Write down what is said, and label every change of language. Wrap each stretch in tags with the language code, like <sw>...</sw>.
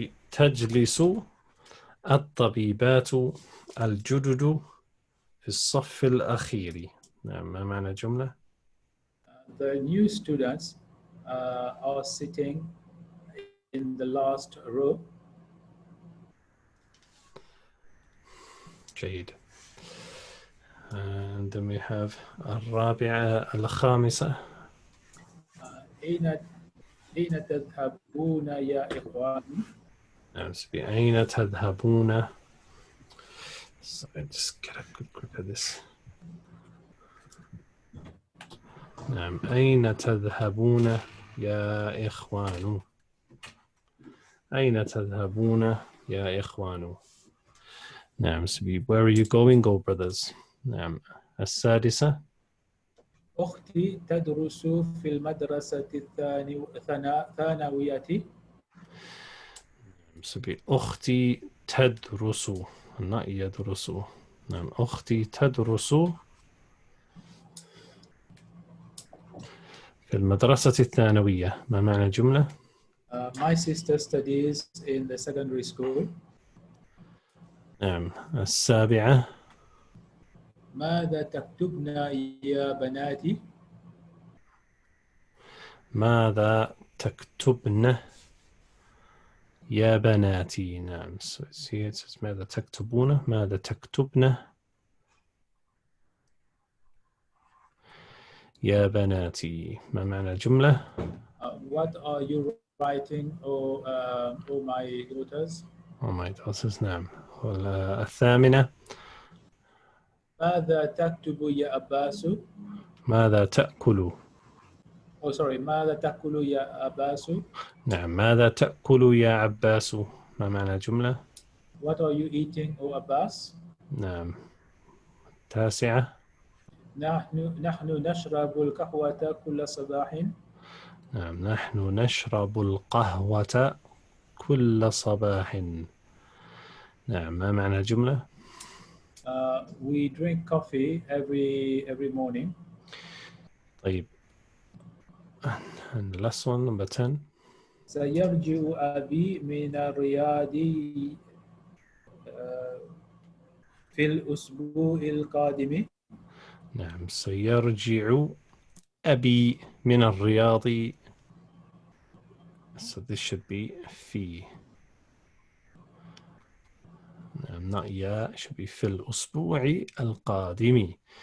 <ar>تجلس الطبيبات الجدد في الصف الأخير. نعم. ما معنى الجملة؟</ar> <en>The new students are sitting in the last row.</en> <ar>جيد.</ar> <en>And then we have الرابعة.</en> <ar>الخامسة. أين تذهبون يا إخواني؟ نعم. أين تذهبون?</ar> <en>So just get a good grip of this.</en> <ar>نعم. أين تذهبون يا إخوان؟ أين تذهبون يا إخوان؟ نعم.</ar> <en>So where are you going, go brothers?</en> <ar>نعم. السادسة. أختي تدرس في المدرسة الثانوية. So أختي تدرس, not يدرس. نعم. أختي تدرس في المدرسة الثانوية. ما معنى الجملة؟</ar> <en>My sister studies in the secondary school.</en> <ar>نعم. السابعة. ماذا تكتبن يا بناتي؟ ماذا تكتبن يا بناتي؟ نعم.</ar> <en>So see it says</en> <ar>ماذا تكتبون. ماذا تكتبن يا بناتي. ما معنى الجملة؟</ar> <en>What are you writing, oh my daughters? Oh my daughters. نعم.</en> <ar>الثامنة. ماذا تكتب يا أباس؟ ماذا تأكل؟</ar> <en>Oh, sorry.</en> <ar>ماذا تأكل يا أباس؟ نعم. ماذا تأكل يا عباس؟ ما معنى جملة؟</ar> <en>What are you eating, O Abbas?</en> <ar>نعم. التاسعة. نحن نشرب القهوة كل صباح. نعم. نحن نشرب القهوة كل صباح. نعم. ما معنى جملة؟</ar> <en>We drink coffee every morning. طيب. And the last one, number 10.</en> <ar>سيرجع أبي من الرياض في الأسبوع القادم. نعم. سيرجع أبي من الرياض.</ar> <en>So this should be في.</en> <ar>نعم. not يا.</ar> <en>It should be</en> <ar>في الأسبوع القادم.</ar>